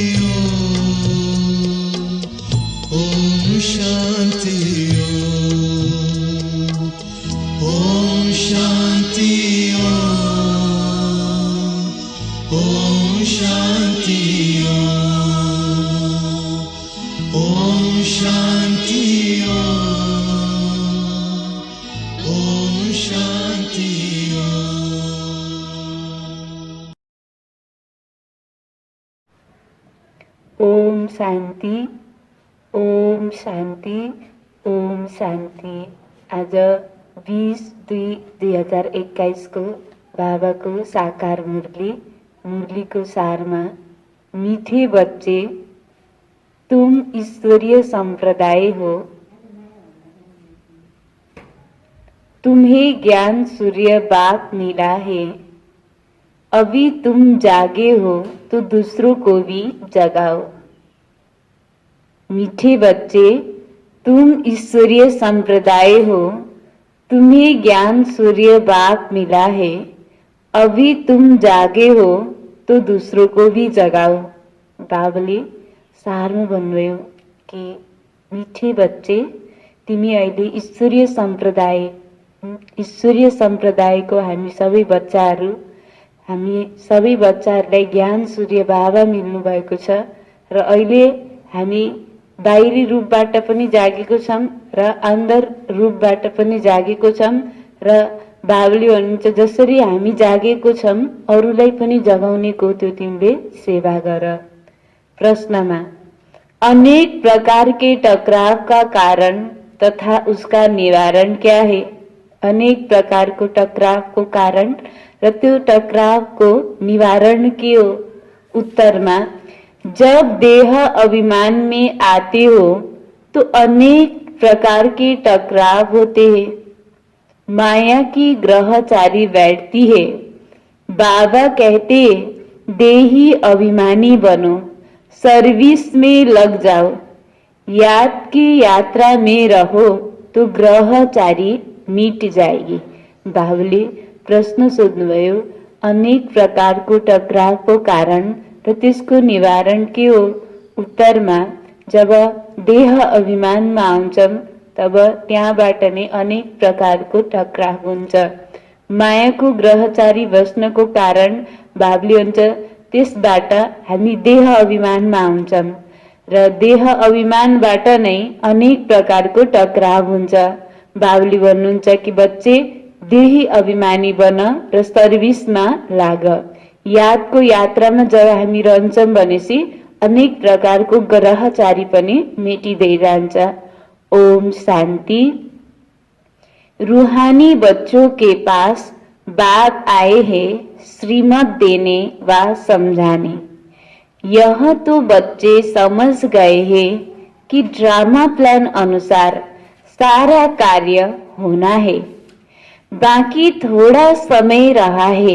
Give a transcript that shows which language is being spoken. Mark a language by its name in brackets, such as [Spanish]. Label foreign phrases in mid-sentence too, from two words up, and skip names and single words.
[Hindi] ओम शांति ओम शांति ओम शांति ओम शांति ओम शांति। ओम शांति ओम शांति ओम शांति। [Nepali] आज 20/2/2021 को बाबाको साकार मुरलीको सारमा [Hindi] मीठे बच्चे तुम ईश्वरीय संप्रदाय हो, तुम्हें ज्ञान सूर्य बाप मिला है, अभी तुम जागे हो तो दूसरों को भी जगाओ। मीठे बच्चे तुम ईश्वरीय संप्रदाय हो, तुम्हें ज्ञान सूर्य बाप मिला है, अभी तुम जागे हो तो दूसरों को भी जगाओ। [Nepali] बाबले सारमा भन्नुभयो कि [Hindi] मीठे बच्चे [Nepali] तिमी अहिले ईश्वरीय सम्प्रदायको हामी सबै बच्चाहरूलाई ज्ञान सूर्य बाबा मिल्नु भएको छ र अहिले हामी बाहिरी रूपबाट पनि जागेको छौं र अन्दर रूपबाट पनि जागेको छौं र बाबुले भन्नुहुन्छ जसरी हामी जागेको छौं अरूलाई पनि जगाउनेको त्यो तिमीले सेवा गर। [Hindi] प्रश्नमा अनेक प्रकार के टकराव का कारण तथा उसका निवारण क्या है? [Nepali] अनेक प्रकार को टकराव को कारण र त्यो टकराव को निवारण के हो? [Hindi] उत्तरमा जब देह अभिमान में आते हो तो अनेक प्रकार के टकराव होते हैं। माया की ग्रहचारी बैठती है। बाबा कहते देही अभिमानी बनो, सर्विस में लग जाओ, याद की यात्रा में रहो तो ग्रहचारी मिट जाएगी। [Nepali] बाबुले प्रश्न सोध्नुभयो अनेक प्रकारको टकरावको कारण र त्यसको निवारण के हो? उत्तरमा जब देह अभिमानमा आउँछौं तब त्यहाँबाट नै अनेक प्रकारको टकराव हुन्छ। मायाको ग्रहचारी बस्नको कारण बाबुले भन्छ त्यसबाट हामी देह अभिमानमा आउँछौं र देह अभिमानबाट नै अनेक प्रकारको टकराव हुन्छ। बाबुले भन्नुहुन्छ कि बच्चे देही अभिमानी बन र सर्भिसमा लाग। यादको यात्रामा जब हामी रहन्छौं भनेपछि अनेक प्रकारको ग्रहचारी पनि मेटिँदै जान्छ। [Hindi] ओम शांति। रूहानी बच्चों के पास बाप आए हैं श्रीमत देने व समझाने। यह तो बच्चे समझ गए हैं कि ड्रामा प्लान अनुसार सारा कार्य होना है, बाकी थोड़ा समय रहा है।